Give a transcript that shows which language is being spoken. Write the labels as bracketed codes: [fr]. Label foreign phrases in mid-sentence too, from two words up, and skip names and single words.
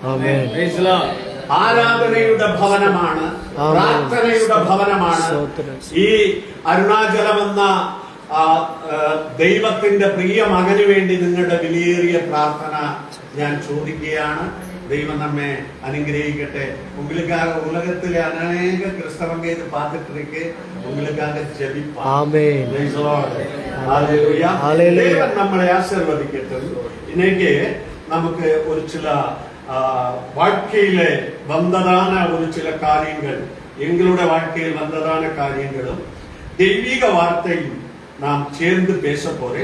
[ml] ആരാധനയുടെ ഭവനമാണ്, പ്രാർത്ഥനയുടെ ഭവനമാണ്. ഈ അരുണാചലം എന്ന ദൈവത്തിന്റെ പ്രിയ മകന് വേണ്ടി നിങ്ങളുടെ വിലയേറിയ പ്രാർത്ഥന ഞാൻ ചോദിക്കുകയാണ്. ദൈവം നമ്മെ അനുഗ്രഹിക്കട്ടെ. [ta] ഉங்களுக்காக உலகத்திலே அநேக கிறிஸ்தவங்க இது பார்த்துட்டு இருக்கு. உங்களுக்காக ஜெபிப்போம். ஆமென். [en] Praise the Lord. [ta] ஹalleluya. தேவன் நம்மளை ஆசீர்வதிக்கட்டும். இன்னைக்கு நமக்கு ஒரு சில வாழ்க்கையில வந்ததான ஒரு சில காரியங்கள், எங்களுடைய வாழ்க்கையில் வந்ததான காரியங்களும் தெய்வீக வார்த்தையும் நாம் சேர்ந்து பேச போறேன்.